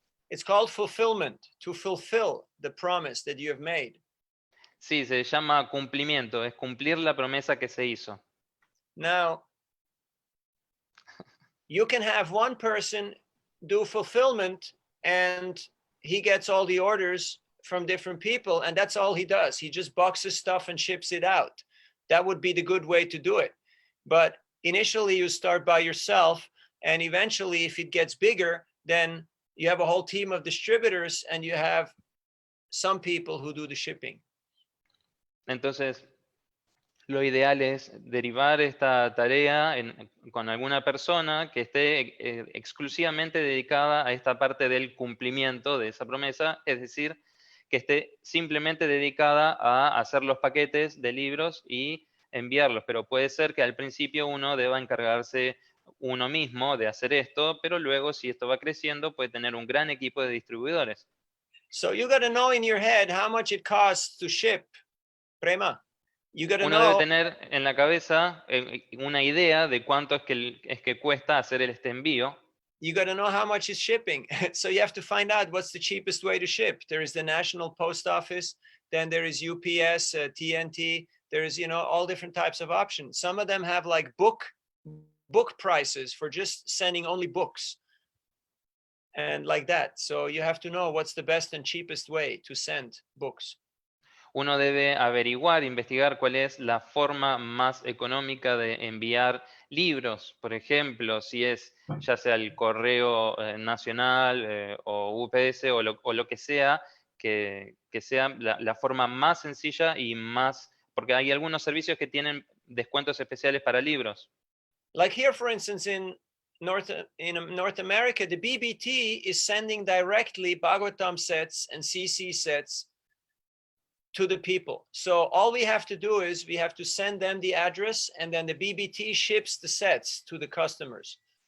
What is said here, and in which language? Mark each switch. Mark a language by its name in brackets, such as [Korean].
[English] It's called fulfillment, to fulfill the promise that you have made. [Spanish] Sí, se llama cumplimiento, es cumplir la promesa que se hizo. [English] Now, you can have one person do fulfillment and he gets all the orders from different people and that's all he does. He just boxes stuff and ships it out. That would be the good way to do it. But initially you start by yourself and eventually if it gets bigger, then you have a whole team of distributors and you have some people who do the shipping. [Spanish] Entonces, lo ideal es derivar esta tarea con alguna persona que esté exclusivamente dedicada a esta parte del cumplimiento de esa promesa, es decir, que esté simplemente dedicada a hacer los paquetes de libros y enviarlos, pero puede ser que al principio uno deba encargarse uno mismo de hacer esto, pero luego si esto va creciendo puede tener un gran equipo de distribuidores. [English] So you got to know in your head how much it costs to ship, Prema. You got to [Spanish] Uno debe [English] know. [Spanish] tener en la cabeza una idea de cuánto es que cuesta hacer este envío. [English] You got to know how much is shipping. So you have to find out what's the cheapest way to ship. There is the National Post Office, then there is UPS, TNT. There is, all different types of options. Some of them have like book prices for just sending only books and like that. So you have to know what's the best and cheapest way to send books. [Spanish] Uno debe averiguar, investigar cuál es la forma más económica de enviar libros. Por ejemplo, si es ya sea el correo nacional o UPS o lo que sea, que sea la forma más sencilla y más, porque hay algunos servicios que tienen descuentos especiales para libros. [English] Like here, for instance, in North America, the BBT is sending directly Bhagavatam sets and CC sets to the people. So all we have to do is we have to send them the address and then the BBT ships the sets to the customers.